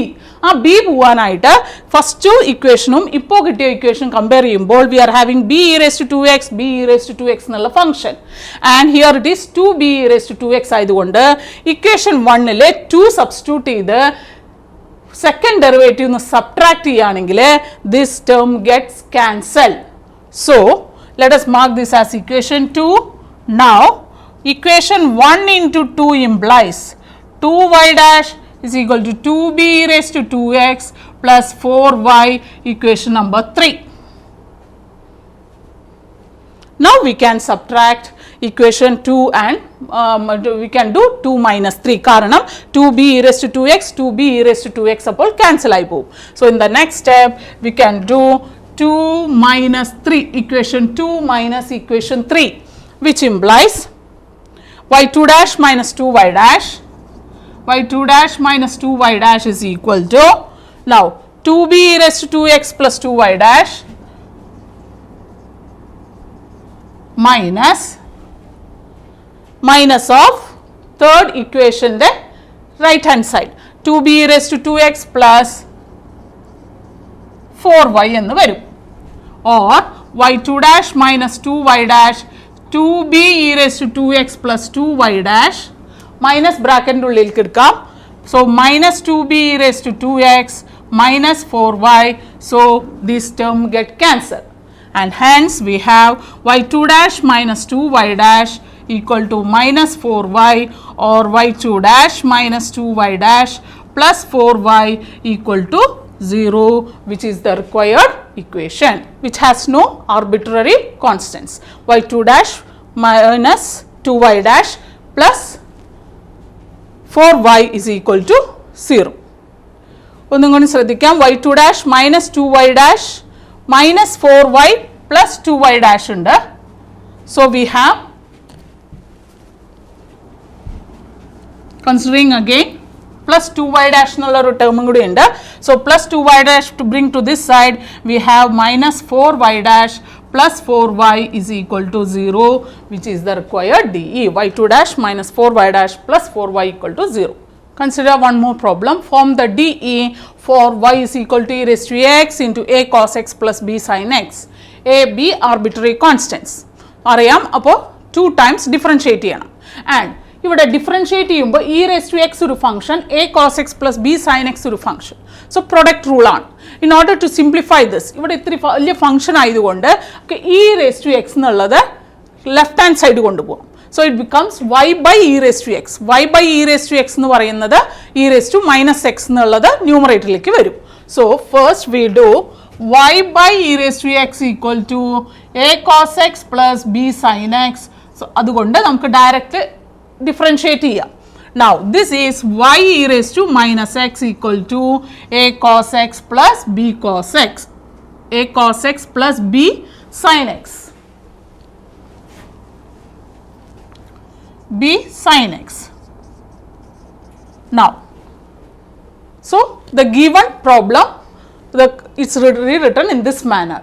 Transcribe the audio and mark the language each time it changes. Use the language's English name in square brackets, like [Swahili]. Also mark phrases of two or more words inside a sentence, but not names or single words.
[Malayalam] ആ ബി പോവാനായിട്ട് [English] first equationum [Malayalam] ഇപ്പോൾ കിട്ടിയ [English] equation compare ചെയ്യുമ്പോൾ we are having b e raise to 2x, b e raise to 2x എന്നുള്ള function, and here it is 2b e raise to 2x ആയതുകൊണ്ട് equation 1 2 substitute ചെയ്ത് second derivative subtract ചെയ്യുകയാണെങ്കിൽ this term gets cancel. സോ let us mark this as equation 2. Now equation 1 into 2 implies 2y dash is equal to 2b raised to 2x plus 4y, equation number 3. Now we can subtract equation 2 and we can do 2 minus 3 കാരണം 2b raised to 2x, 2b raised to 2x അപ്പോൾ cancel [Malayalam] ആയി പോകും. [English] So in the next step we can do 2 minus 3, equation 2 minus equation 3, which implies y2 dash minus 2y dash, y2 dash minus 2y dash is equal to, now 2b raised to 2x plus 2y dash minus of third equation the right hand side, 2b raised to 2x plus [Malayalam] 4y എന്ന് വരും, [English] or y2 dash minus 2y dash 2b e raised to 2x plus 2y dash minus bracket [Malayalam] ഉള്ളിൽ കിടക്കാം, [English] so minus 2b e raised to 2x minus 4y, so this term get cancelled. and hence we have y2 dash minus 2y dash equal to minus 4y or y2 dash minus 2y dash plus 4y equal to 0, which is the required equation, which has no arbitrary constants. y2 dash minus 2y dash plus 4y is equal to 0. [Malayalam] ഒന്നും കൂടി ശ്രദ്ധിക്കാം, [English] y2 dash minus 2y dash minus 4y plus 2y dash ഉണ്ട്. So we have, considering again plus 2y dash [Malayalam] എന്നുള്ള ഒരു ടേമും കൂടി ഉണ്ട്. [English] So plus 2y dash to bring to this side, we have minus 4y dash plus 4y is equal to 0, which is the required DE. y2 dash minus 4y dash plus 4y equal to 0. Consider one more problem. Form the DE for y is equal to e raised to x into a cos x plus b sin x. A, b arbitrary constants. [Malayalam] അറിയാം, അപ്പോൾ 2 [English] times differentiate [Malayalam] ചെയ്യണം. [English] And ഇവിടെ differentiate ചെയ്യുമ്പോൾ e raise to x ഒരു function, a cos x plus b sin x ഒരു function. [Malayalam] സോ [English] product rule [Malayalam] ആണ്. [English] in order to simplify this, [Malayalam] ഇവിടെ ഇത്തിരി വലിയ ഫംഗ്ഷൻ ആയതുകൊണ്ട് [English] e raise to x എന്നുള്ളത് left hand side കൊണ്ടുപോകും. So it becomes y by e raise to x. y by e raise to x [Malayalam] എന്ന് പറയുന്നത് [English] e raise to minus x [Malayalam] എന്നുള്ളത് ന്യൂമറേറ്ററിലേക്ക് വരും. [English] So first we do y by e raised to x equal to a cos x plus b sin x. [Malayalam] സോ അതുകൊണ്ട് നമുക്ക് [English] direct differentiate [Malayalam] ചെയ്യാം. [English] Now this is y e raised to minus x equal to a cos x plus b cos x. a cos x plus b sin x. b sin x. Now, so the given problem, it's rewritten in this manner.